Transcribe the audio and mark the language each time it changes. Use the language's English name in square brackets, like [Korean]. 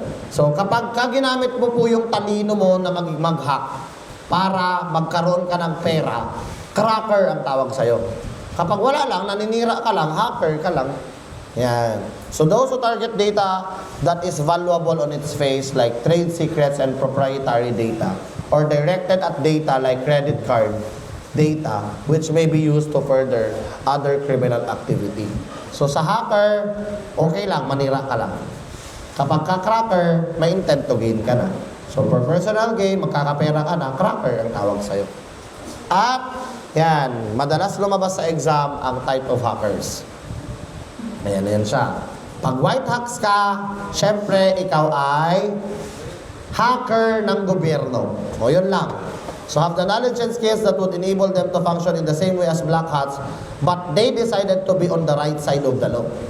[Filipino] So, kapag ginamit mo po yung talino mo na mag-hack para magkaroon ka ng pera, cracker ang tawag sa'yo. Kapag wala lang, naninira ka lang, hacker ka lang. Yan. [English] So, those who target data that is valuable on its face, like trade secrets and proprietary data, or directed at data like credit card data, which may be used to further other criminal activity. [Filipino] So, sa hacker, okay lang, manira ka lang. Kapag ka-cracker, may intent to gain ka na. [English] So, for personal gain, [Filipino] magkakapera ka na, cracker ang tawag sa'yo. At, yan, madalas lumabas sa exam ang type of hackers. Ayan siya. Pag white hacks ka, syempre, ikaw ay hacker ng gobyerno. O, yun lang. [English] So, have the knowledge and skills that would enable them to function in the same way as black hats, but they decided to be on the right side of the law.